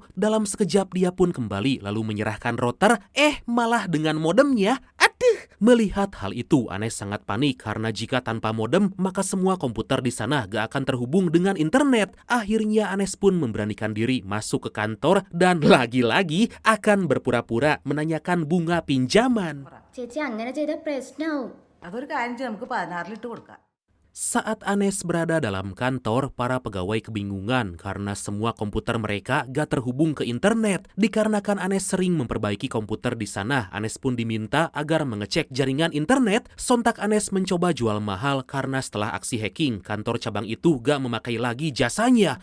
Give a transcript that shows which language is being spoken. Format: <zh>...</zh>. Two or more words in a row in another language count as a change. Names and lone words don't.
<id>Dalam sekejap dia pun kembali lalu menyerahkan router, malah dengan modemnya. Melihat hal itu, Anes sangat panik karena jika tanpa modem, maka semua komputer di sana gak akan terhubung dengan internet. Akhirnya Anes pun memberanikan diri masuk ke kantor dan lagi-lagi akan berpura-pura menanyakan bunga pinjaman.</id> <ml>ചേച്ചി അങ്ങനെ ചെയ്ത പ്രശ്നമാവും. അതൊരു കാര്യം ചെയ്യാം, നമുക്ക് 16 ലിട്ട് കൊടുക്കാം.</ml> <id>Saat Anes berada dalam kantor, para pegawai kebingungan karena semua komputer mereka gak terhubung ke internet. Dikarenakan Anes sering memperbaiki komputer di sana, Anes pun diminta agar mengecek jaringan internet. Sontak Anes mencoba jual mahal karena setelah aksi hacking, kantor cabang itu gak memakai lagi jasanya.</id>